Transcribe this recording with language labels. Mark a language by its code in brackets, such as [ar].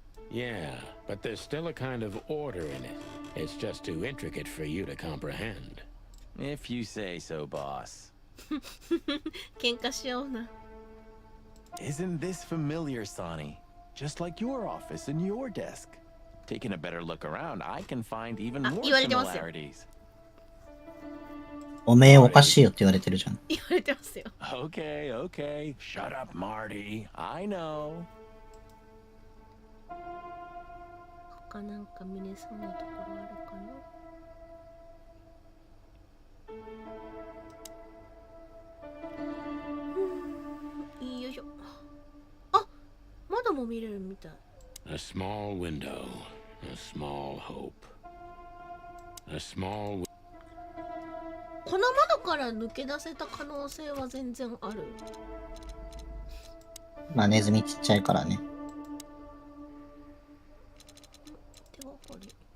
[en] Yeah, but there's still a kind of order in it. It's just too intricate for you to comprehend. If you say so, boss. [ja] 喧嘩しような。 [en] Isn't this familiar, Sonny? Just like your office and your desk. Taking a better look around, I can find even more [ja] 言われてますよ。 [en] similarities. [ja] おめえおかしいよって言われてるじゃん。言われてますよ。 [en] Okay, okay. Shut up, Marty. I know. [ja] 他なんか見れそうなところあるかな。よいしょ。あ、まだも見れるみたい。 [en] A small window, a small hope. A small... [ja] この窓から抜け出せた可能性は全然ある。まあネズミちっちゃいからね。手がかり。